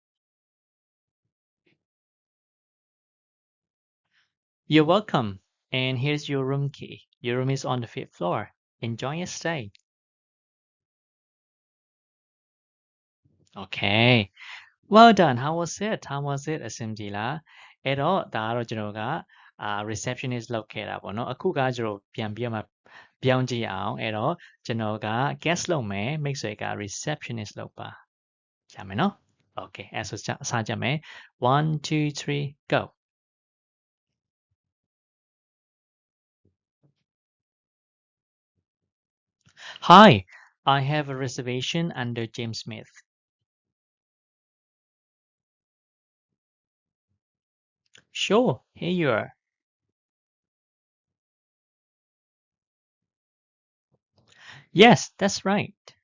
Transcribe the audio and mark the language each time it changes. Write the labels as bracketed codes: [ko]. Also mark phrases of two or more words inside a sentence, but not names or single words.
[en] You're welcome. And here's your room key. Your room is on the 5th floor. Enjoy your stay. Okay. Well done. How was it? How was it? [my] အဆင်ပြေလားအဲ့တော့ဒါကတော့ကျွန်တော်ကreceptionist လုပ်ခဲ့တာပေါ့နော်အခုကကျွန်တော်ပြန်ပြီးမှပြောင်းကြည့်အောင်အဲ့တော့ကျွန်တော်က guest လုပ်မယ်မိတ်ဆွေက receptionist လုပ်ပါရမယ်နော် Okay အဲ့ဆိုအစားကြမယ် [en] 1 2 3 go Hi I have a reservation under James Smith Sure here you are Yes that's right